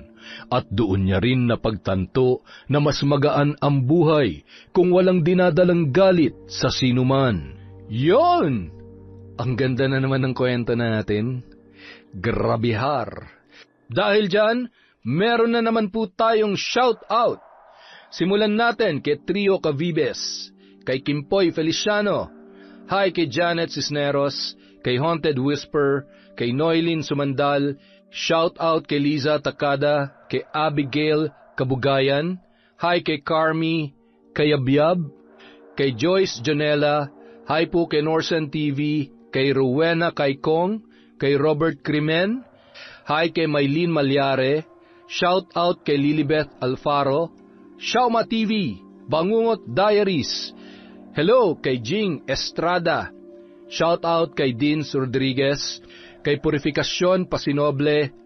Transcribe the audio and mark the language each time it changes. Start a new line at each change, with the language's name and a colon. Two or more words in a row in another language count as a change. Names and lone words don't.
Filipino: At doon niya rin napagtanto na mas magaan ang buhay kung walang dinadalang galit sa sinuman. Yon! Ang ganda na naman ng kwento natin. Grabihar! Dahil dyan, meron na naman po tayong shout-out. Simulan natin kay Trio Cavibes, kay Kimpoy Feliciano, hi kay Janet Cisneros, kay Haunted Whisper, kay Noylin Sumandal,
English: shout out
Filipino: kay Liza Takada, kay Abigail Kabugayan, hi kay Carmi, kay Abyab, kay Joyce Janela, hi po kay Norsen TV, kay Rowena Kaikong, kay Robert Crimen, hi kay Maylene Malyare,
English: shout out
Filipino: kay Lilibeth Alfaro, Shauma TV, Bangungot Diaries, hello kay Jing Estrada,
English: shout out
Filipino: kay Dins Rodriguez, kay Purificacion Pasinoble,